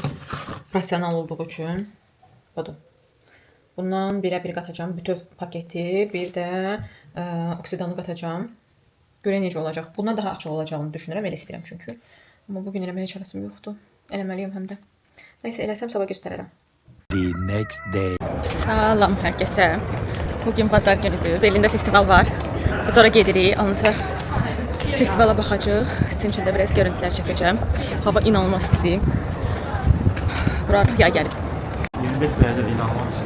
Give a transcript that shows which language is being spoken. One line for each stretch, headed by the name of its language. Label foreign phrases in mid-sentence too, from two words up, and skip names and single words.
Azerbaijani: Professional olduğu üçün. Budur. Bundan birə bir qatacağım. Bütöv paketi, bir də oksidanı qatacağım. Görək necə olacaq. Bundan daha açıq olacağını düşünürəm. Elə istəyirəm çünki. Amma bugün eləməyə heç həvəsim yoxdur. Eləməliyəm həm də. Nəysə, eləsəm sabah göstərərəm.
English: The next day.
Azerbaijani: Salam hər kəsə. Bugün bazar günüdür. Belində festival var. Biz ora gedirik. Anısa festivala baxacağıq. Sizin üçün də biraz görüntülər çəkəcəm. Hava inanılmaz istidir. Bura artıq yay gəlib. 25 dərəcə inanılmaz isti.